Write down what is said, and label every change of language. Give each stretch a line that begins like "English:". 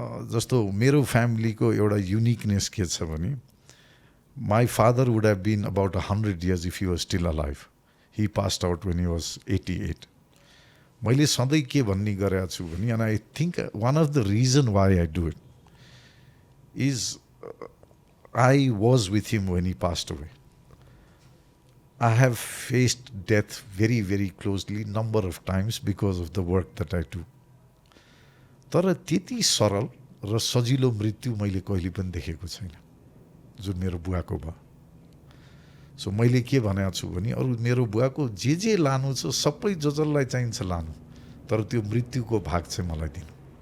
Nepali: जस्तो मेरो फ्यामिलीको एउटा युनिकनेस के छ भने,
English: My father would have been about 100 years if he was still alive. He passed out when he was 88.
Nepali: मैले सधैँ के भन्ने गरेको छु भने,
English: and I think one of the reason why I do it is I was with him when he passed away. I have faced death very, very closely number of times because of the work that I do.
Nepali: तर त्यति सरल र सजिलो मृत्यु मैले कहिले पनि देखेको छैन जुन मेरो बुवाको भयो. सो मैले के भनेको छु भने, अरू मेरो बुवाको जे लानु छ सबै जसलाई चाहिन्छ लानु, तर त्यो मृत्युको भाग चाहिँ मलाई दिनु.